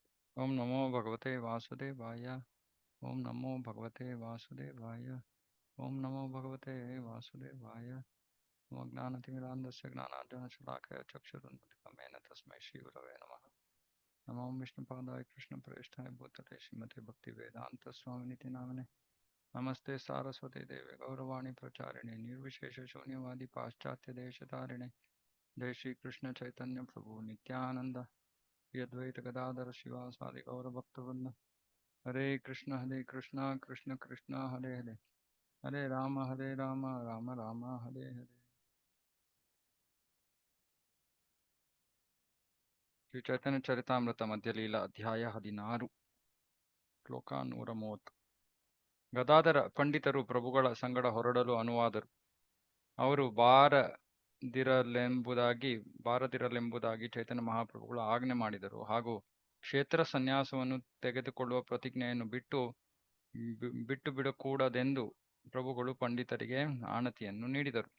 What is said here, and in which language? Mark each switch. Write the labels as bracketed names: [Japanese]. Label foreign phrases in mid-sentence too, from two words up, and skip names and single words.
[Sanskrit] ಓಂ ನಮೋ ಭಗವತೆ ವಾಸುದೇವಾಯ. ಓಂ ನಮೋ ಭಗವತೆ ವಾಸುದೇವಾಯ. ಓಂ ನಮೋ ಭಗವತೆ ವಾಸುದೇವಾಯ. ಓಂ ಜ್ಞಾನತಿಮಿರಾಂಧಸ್ಯ ಜ್ಞಾನಾರ್ಜನಶಲಾಕಯ ಚಕ್ಷುರುನ್ಮಿಲಿತಮೇನ ತಸ್ಮೈ ಶ್ರೀಗುರವೇ ನಮಃ. ನಮೋ ವಿಷ್ಣುಪಾದಾಯ ಕೃಷ್ಣಪ್ರೇಷ್ಠಾಯ ಭೂತಲೆ ಶ್ರೀಮತಿ ಭಕ್ತಿವೇದಾಂತ ಸ್ವಾಮಿನಿತಿ ನಾಮನೆ. ನಮಸ್ತೆ ಸಾರಸ್ವತಿ ದೇವಿ ಗೌರವಾಣಿ ಪ್ರಚಾರಿಣಿ ನಿರ್ವಿಶೇಷ ಶೂನ್ಯವಾದಿ ಪಾಶ್ಚಾತ್ಯ ದೇಶಧಾರಿಣೆ. ಜೈ ಶ್ರೀ ಕೃಷ್ಣ ಚೈತನ್ಯ ಪ್ರಭು ನಿತ್ಯಾನಂದ ಯದ್ವೈತ ಗದಾಧರ ಶಿವಾಸಾದಿ ಗೌರಭಕ್ತವೃಂದ. ಹರೇ ಕೃಷ್ಣ ಕೃಷ್ಣ ಕೃಷ್ಣ ಹರೇ ಹರೇ, ಹರೇ ರಾಮ ರಾಮ ರಾಮ ಹರೇ ಹರೇ. [Kannada] ಶ್ರೀ ಚೈತನ್ಯ ಚರಿತಾಮೃತ ಮಧ್ಯಲೀಲಾ ಅಧ್ಯಾಯ 16 ಶ್ಲೋಕ 130. ಗದಾಧರ ಪಂಡಿತರು ಪ್ರಭುಗಳ ಸಂಗಡ ಹೊರಡಲು ಅನುವಾದರು. ಅವರು ಬಾರದಿರಲೆಂಬುದಾಗಿ ಚೈತನ್ಯ ಮಹಾಪ್ರಭುಗಳು ಆಜ್ಞೆ ಮಾಡಿದರು ಹಾಗೂ ಕ್ಷೇತ್ರ ಸನ್ಯಾಸವನ್ನು ತೆಗೆದುಕೊಳ್ಳುವ ಪ್ರತಿಜ್ಞೆಯನ್ನು ಬಿಟ್ಟು ಬಿಡಕೂಡದೆಂದು ಪ್ರಭುಗಳು ಪಂಡಿತರಿಗೆ ಆಣತಿಯನ್ನು ನೀಡಿದರು.